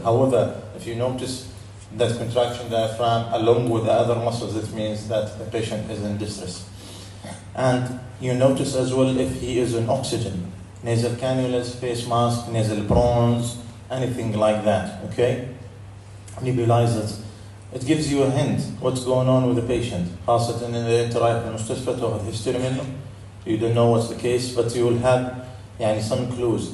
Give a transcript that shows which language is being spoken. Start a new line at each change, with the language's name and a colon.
English: However, if you notice that contraction diaphragm along with the other muscles, it means that the patient is in distress. And you notice as well if he is on oxygen. Nasal cannulas, face mask, nasal bronze, anything like that, okay? Nebulizers. It gives you a hint what's going on with the patient.
Arabic: خاصة إن أنت رايح المستشفى تأخذ history منه.
English: You don't know what's the case, but you will have some clues.